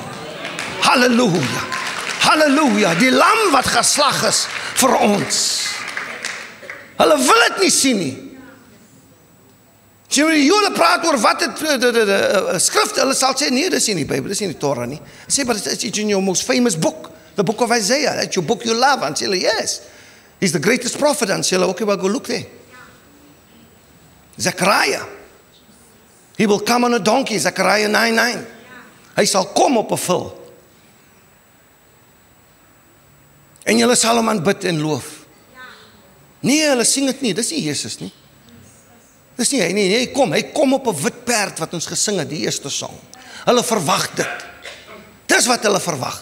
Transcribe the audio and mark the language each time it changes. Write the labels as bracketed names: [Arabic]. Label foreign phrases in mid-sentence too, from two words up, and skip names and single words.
[Afrikaans] Halleluja. Halleluja. Die lam wat geslag is vir ons. Hulle wil dit nie sien nie. As jy met die Jode praat oor wat het skrif, hulle sal sê, nee, dis nie die Bybel, dis nie die Torah nie. Sê, [English] but it's in your most famous book, the book of Isaiah, that's your book you love. [Afrikaans] En sê hulle, [English] yes, he's the greatest prophet. [Afrikaans] En sê hulle, [English] okay, well, go look there. Zechariah, he will come on a donkey, Zechariah 9:9. [Afrikaans] Hy sal kom op 'n vul. En julle sal hom aanbid en loof. Nee, hulle sing dit nie, dis nie Jesus nie. Dis nie hy nie, hy kom op 'n wit perd wat ons gesing het, die eerste song. Hulle verwag dit. Dis wat hulle verwag.